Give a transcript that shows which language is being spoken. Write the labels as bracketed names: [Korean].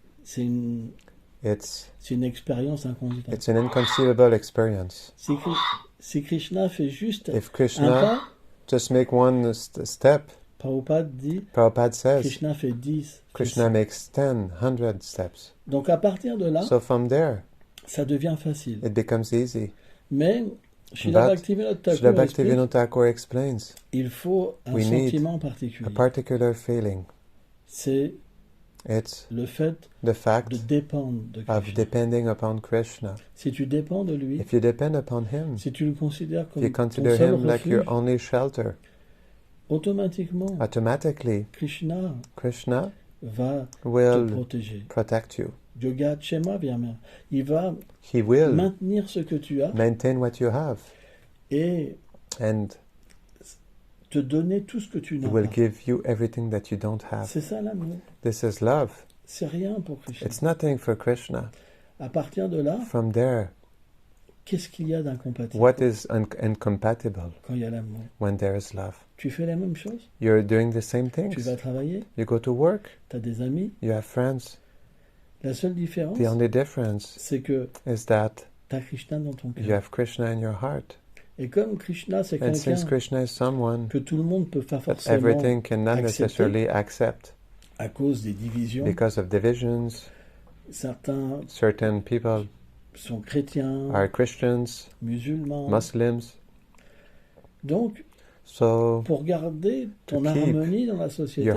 [French] C'est une expérience inconceivable. [English] It's an inconceivable experience. [French] Si Krishna fait juste [English] If [French] un [English] Krishna [French] pas, [English] just make one step, Prabhupada says, [French] Krishna fait 10. [English] Krishna makes 10, 100 steps. [French] Donc à partir de là, [English] So from there, [French] ça devient facile. [English] it becomes easy. [French] Mais Srila [English] But Bhaktivinoda Thakur explains, [French] il faut un [English] we need [French] sentiment particulier. [English] a particular feeling. [French] It's le fait [English] the fact [French] de dépendre de Krishna. [English] Of depending upon Krishna. [French] Si tu dépends de lui, [English] if you depend upon him, [French] si tu le considères comme [English] if you consider [French] ton seul [English] him like [French] refuge, [English] your only shelter, automatically, Krishna [French] va [English] will [French] te protéger. [English] Protect you. [French] Yoga Chema Vyama. Il va [English] He will [French] maintenir ce que tu as [English] maintain what you have. [French] And te donner tout ce que tu n'as pas. Will pas. [English] give you everything that you don't have. [French] C'est ça l'amour. [English] This is love. [French] C'est rien pour Krishna. [English] It's nothing for Krishna. [French] À partir de là, [English] from there, [French] qu'est-ce qu'il y a d'incompatible? [English] What is incompatible [French] quand il y a l'amour? [English] When there is love. [French] Tu fais les mêmes choses? [English] You're doing the same things. [French] Tu vas travailler? [English] You go to work. [French] Tu as des amis? [English] You have friends. [French] La seule différence, [English] the only difference [French] c'est que [English] is that [French] tu as Krishna dans ton cœur. [English] You have Krishna in your heart. [French] Et comme Krishna, c'est quelqu'un que tout le monde peut pas forcément [English] everything cannot necessarily accept [French] à cause des divisions. [English] Because of divisions, certain people [French] sont chrétiens, [English] are Christians, [French] musulmans, [English] Muslims. [French] Donc, pour garder ton harmonie dans la société,